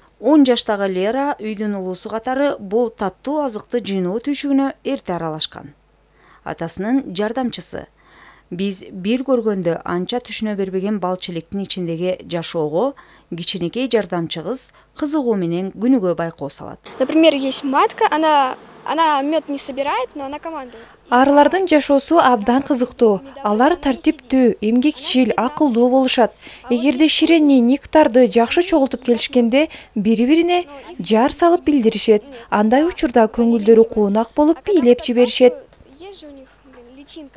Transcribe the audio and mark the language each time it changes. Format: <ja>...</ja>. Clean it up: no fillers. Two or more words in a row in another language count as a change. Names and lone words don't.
<ky>10 жаштагы Лера үйдүн улуусу катары бул таттуу азыкты жыйноо түйшүгүнө эрте аралашкан. Атасынын жардамчысы. Биз бир көргөндө анча түшүнө бербеген бал челектин ичиндеги жашоого кичинекей жардамчы кыз кызыгуу менен күнүгө байкоо салат.</ky> <ru>Например, есть матка, она мед не собирает, но она командует.</ru> <ky>Арылардын жашоосу абдан кызыктуу. Алар тартиптүү, эмгекчил, акылдуу болушат. Эгерде ширени, нектарды жакшы чогултуп келишкенде, бири-бирине жар салып билдиришет. Андай учурда көңүлдөрү куунак болуп бийлеп жиберишет.</ky> <ru>Есть же у них, личинка.</ru>